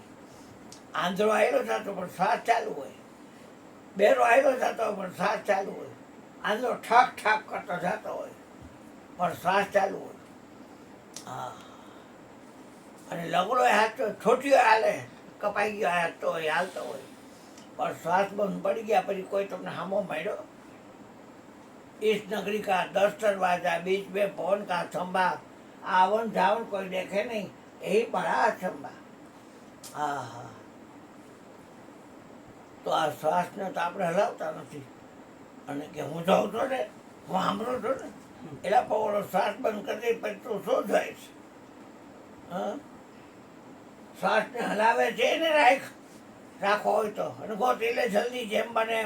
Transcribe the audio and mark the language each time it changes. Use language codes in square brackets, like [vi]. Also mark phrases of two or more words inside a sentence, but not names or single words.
[gu] આંધળો આવેલો થતો પણ શ્વાસ ચાલુ હોય, બેરો આવેલો થતો હોય પણ શ્વાસ ચાલુ હોય, આંધળો ઠાક ઠાક કરતો જતો હોય પણ શ્વાસ ચાલુ હોય. હા, અને લગડો હાથ તો છોટીઓ હાલે, કપાઈ ગયો હાથ તો હોય, હાલતો હોય પણ શ્વાસ બંધ પડી ગયા પછી કોઈ તમને હામો માર્યો? [hi] इस नगरी का 10 दरवाजा, बीच में पवन का थंभा, आवन जावन कोई देखे नहीं, यही बड़ा अचंभा. [gu] હા હા, તો આ શ્વાસને તો આપણે હલાવતા નથી. અને કે હું જાઉં છું ને, હું સાંભળું છું ને, એટલે પણ શ્વાસ બંધ કરી દે પછી તું શું જાય છે? હા, શ્વાસને હલાવે છે ને રાખો હોય તો, અને ગોતી લે જલ્દી જેમ બને એમ.